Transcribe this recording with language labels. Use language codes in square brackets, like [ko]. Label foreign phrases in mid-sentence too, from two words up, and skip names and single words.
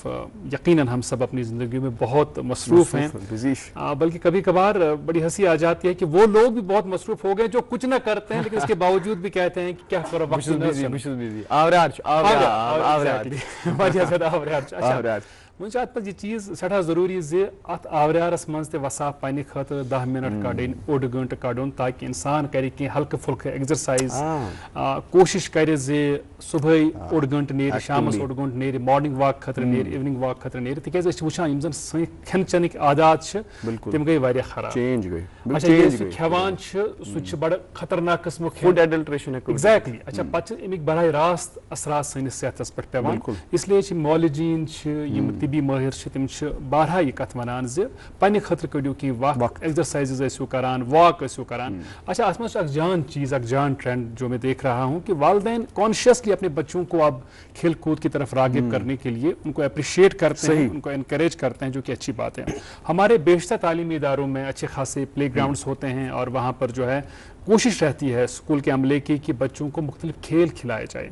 [ur] یقیناً ہم سب اپنی زندگیوں میں بہت مصروف ہیں، بلکہ کبھی کبھار بڑی ہنسی آ جاتی ہے کہ وہ لوگ بھی بہت مصروف ہو گئے جو کچھ نہ کرتے ہیں لیکن اس کے باوجود بھی کہتے ہیں کہ کیا کرو وقت [ks] مجھے ات پہ یہ چیز سٹھا ضروری زِ ات آوریارس مز تہ وصاف پنہ خاطر 10 منٹ کڑن، اوڑ گنٹہ کڑن، تاکہ انسان کرِ کی ہلکہ پھلکہ ایگزرسائز، کوشش کرِ زِ صبح اوڑ گنٹہ نیرِ، شامس اوڑ گنٹہ نیرِ، [en] morning walk [ks] خاطر نیرِ، [en] evening walk [ks] خاطر نیرِ. تکیاز أسۍ چھِ وٕچھان یِم زن سٲنۍ کھٮ۪ن چٮ۪نٕکۍ عادات چھِ تِم گٔے واریاہ خراب. اچھا ییٚلہِ سُہ کھٮ۪وان چھِ سُہ چھِ بڑٕ خطرناک قٕسمُک [en] food adulteration. [ks] ایگزیکٹلی. اچھا پتہٕ چھِ امیِکۍ براہ راست اثرات سٲنِس صحتس پٮ۪ٹھ پیوان. اس لیے چھِ مولجیٖن چھِ، یِم طبی مٲہر چھِ، تِم چھِ بارہا یہِ کتھ ونان زِ پننہِ خٲطرٕ کٔڑِو کینٛہہ وقت، ایگزرسائزز ٲسِو کران، واک ٲسِو کران. [ur] اچھا [ks] اتھ منٛز چھُ اکھ جان چیز، اکھ جان ٹرینڈ [ur] جو میں دیکھ رہا ہوں کہ والدین کانشیسلی اپنے بچوں کو اب کھیل کود کی طرف راغب کرنے کے لیے ان کو اپریشیٹ کرتے ہیں، ان کو انکریج کرتے ہیں، جو کہ اچھی بات ہے. ہمارے بیشتر تعلیمی اداروں میں اچھے خاصے پلے گراؤنڈس ہوتے ہیں اور وہاں پر جو ہے کوشش رہتی ہے اسکول کے عملے کی کہ بچوں کو مختلف کھیل کھلائے جائیں.